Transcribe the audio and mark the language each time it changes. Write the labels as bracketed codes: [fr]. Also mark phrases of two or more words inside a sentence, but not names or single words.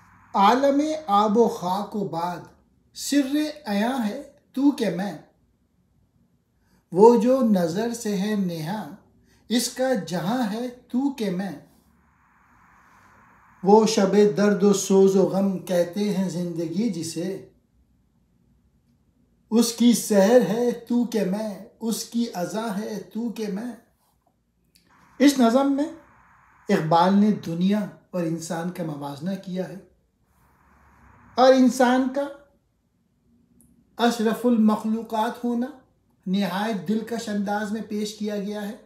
[ur] عالم آب و خاک و باد سر عیاں ہے تو کہ میں، وہ جو نظر سے ہے نہاں اس کا جہاں ہے تو کہ میں، وہ شب درد و سوز و غم کہتے ہیں زندگی جسے، اس کی سحر ہے تو کہ میں، اس کی اذاں ہے تو کہ میں۔ اس نظم میں اقبال نے دنیا اور انسان کا موازنہ کیا ہے، اور انسان کا اشرف المخلوقات ہونا نہایت دلکش انداز میں پیش کیا گیا ہے۔